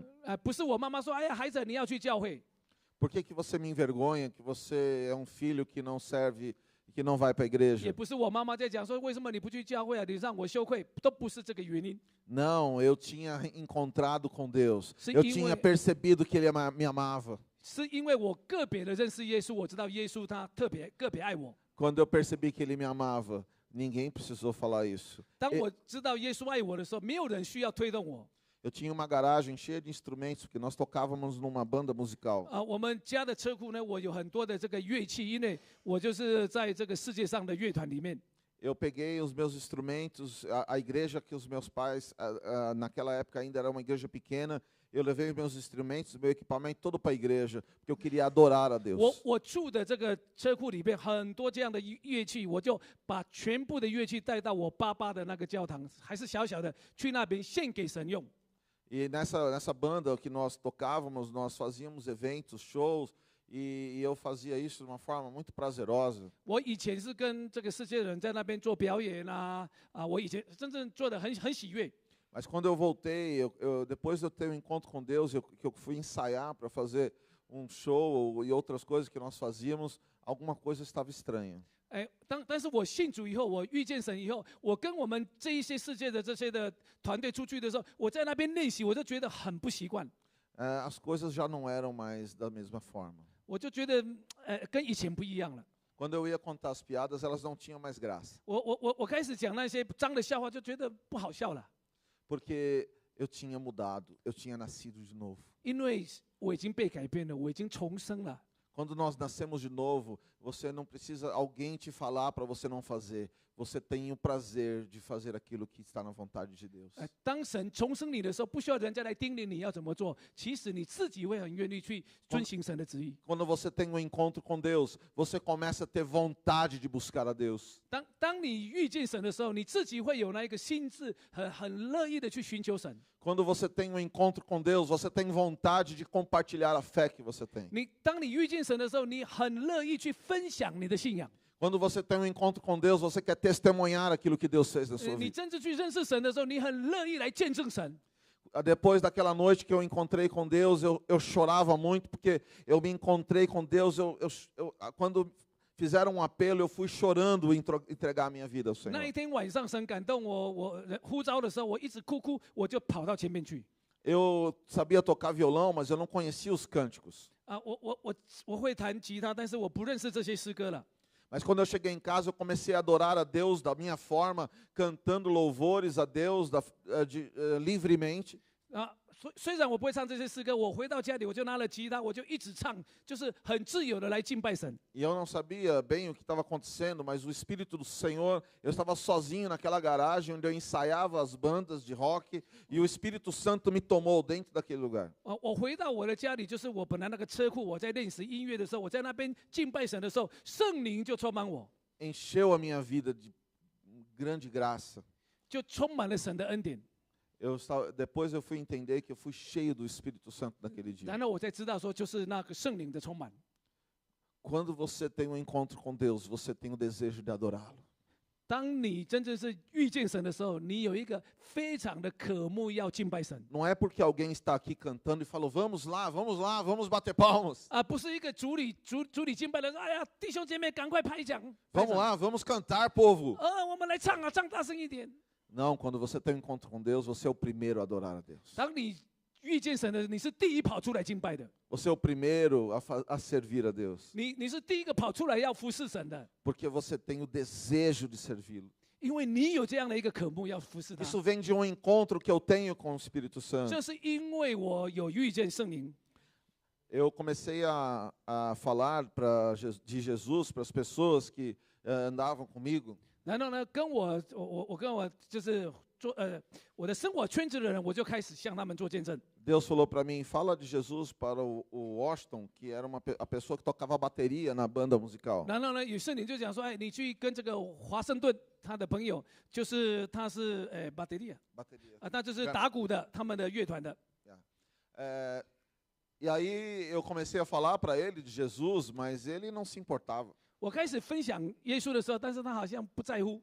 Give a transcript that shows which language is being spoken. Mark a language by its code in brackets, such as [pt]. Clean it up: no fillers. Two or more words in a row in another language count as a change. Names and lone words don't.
[zh] 不是我妈妈说，哎呀，孩子，你要去教会。 [pt] Por que você me envergonha, que você é um filho que não serve, que não vai para a igreja? [zh] 也不是我妈妈在讲说，为什么你不去教会啊？你让我羞愧，都不是这个原因。 [pt] Não, eu tinha encontrado com Deus. Sim, Eu e tinha ué- percebido que Ele me amava. [zh] 是因为我个别的认识耶稣，我知道耶稣他个别爱我。 [pt] Quando eu percebi que Ele me amava, ninguém precisou falar isso. [zh] 当我知道耶稣爱我的时候，没有人需要推动我。 [pt] Eu tinha uma garagem cheia de instrumentos, porque nós tocávamos numa banda musical. [zh] 我们家的车库呢，我有很多的这个乐器，因为我就是在这个世界上的乐团里面。 [pt] Eu peguei os meus instrumentos, a igreja que os meus pais, naquela época ainda era uma igreja pequena, eu levei os meus instrumentos, meu equipamento todo para a igreja, porque eu queria adorar a Deus. [zh] 我住的这个车库里面很多这样的乐器，我就把全部的乐器带到我爸爸的那个教堂，还是小小的，去那边献给神用。 [pt] E nessa banda que nós tocávamos, nós fazíamos eventos, shows, e eu fazia isso de uma forma muito prazerosa. [zh] 我以前是跟这个世界人在那边做表演我以前真正做的很喜悦。 [pt] Mas quando eu voltei, depois de eu ter um encontro com Deus, que eu fui ensaiar para fazer um show e outras coisas que nós fazíamos, alguma coisa estava estranha. [zh] 但是我信主以后，我遇见神以后，我跟我们这一些世界的这些的团队出去的时候，我在那边练习，我就觉得很不习惯， [pt] As coisas já não eram mais da mesma forma. [zh] 我就觉得跟以前不一样了。 [pt] Quando eu ia contar as piadas, elas não tinham mais graça. [zh] 我开始讲那些脏的笑话，就觉得不好笑了， [pt] Porque eu tinha mudado, eu tinha nascido de novo. [zh] 因为我已经被改变了，我已经重生了。 [pt] Quando nós nascemos de novo, você não precisa alguém te falar para você não fazer. Você tem o prazer de fazer aquilo que está na vontade de Deus. [zh] 当神重生你的时候，不需要人家来叮咛你要怎么做，其实你自己会很愿意去遵行神的旨意。 [pt] Quando você tem um encontro com Deus, você começa a ter vontade de buscar a Deus. [zh] 当你遇见神的时候，你自己会有那一个心智，很乐意的去寻求神。 [pt] Quando você tem um encontro com Deus, você tem vontade de compartilhar a fé que você tem. [zh] 当你遇见神的时候，你很乐意去分享你的信仰。 [pt] Quando você tem um encontro com Deus, você quer testemunhar aquilo que Deus fez na sua [zh] 你 [pt] vida. [zh] 真正去认识神的时候，你很乐意来见证神。 [pt] Depois daquela noite que eu encontrei com Deus, eu chorava muito, porque eu me encontrei com Deus. Quando fizeram um apelo, eu fui chorando entregar a minha vida ao [zh] 那一 [pt] Senhor. [zh] 天晚上，神感动我呼召的时候，我一直哭，我就跑到前面去。 [pt] Eu sabia tocar violão, mas eu não conhecia os cânticos. [zh] 我会弹吉他，但是我不认识这些诗歌了。 [pt] Mas quando eu cheguei em casa, eu comecei a adorar a Deus da minha forma, cantando louvores a Deus livremente. [zh] 虽然我不会唱这些诗歌，我回到家里我就拿了吉他，我就一直唱，就是很自由的来敬拜神。 [pt] E eu não sabia bem o que estava acontecendo, mas o Espírito do Senhor, eu estava sozinho naquela garagem onde eu ensaiava as bandas de rock, e o Espírito Santo me tomou dentro daquele lugar. [zh] 我回到我的家里，就是我本来那个车库，我在练习音乐的时候，我在那边敬拜神的时候，圣灵就充满我， [pt] Encheu a minha vida de grande graça. [zh] 就充满了神的恩典。 [pt] Depois eu fui entender que eu fui cheio do Espírito Santo naquele dia. [zh] 然后我才知道说，就是那个圣灵的充满。 [pt] Quando você tem um encontro com Deus, você tem o desejo de adorá-lo. [zh] 当你真正是遇见神的时候，你有一个非常的渴慕要敬拜神。 [pt] Não é porque alguém está aqui cantando e falou, vamos lá, vamos bater palmas. [zh] 不是一个主理敬拜的人，哎呀，弟兄姐妹赶快拍掌。 [pt] Vamos lá, vamos cantar, povo. [zh] 我们来唱啊，唱大声一点。 [pt] Não, quando você tem um encontro com Deus, você é o primeiro a adorar a Deus. [zh] 当你遇见神的，你是第一跑出来敬拜的， [pt] Você é o primeiro a servir a Deus. [zh] 你是第一个跑出来要服侍神的， [pt] Porque você tem o desejo de servi-lo. [zh] 因为你有这样的一个渴慕要服侍他， [pt] Isso vem de um encontro que eu tenho com o Espírito Santo. [zh] 这是因为我有遇见圣灵。 [pt] Eu comecei a falar de Jesus para as pessoas que andavam comigo. [zh] 然后呢，跟我就是我的生活圈子的人，我就开始向他们做见证。 [pt] Deus falou para mim, fala de Jesus para o Washington, que era a pessoa que tocava bateria na banda musical. [zh] 然后呢，有圣灵就讲说，哎，你去跟这个华盛顿他的朋友，就是他是巴德利 [pt] Bateria. [zh] 啊，那就是打鼓的，他们的乐团的。 [pt] E aí eu comecei a falar para ele de Jesus, mas ele não se importava. [zh] 我开始分享耶稣的时候，但是他好像不在乎。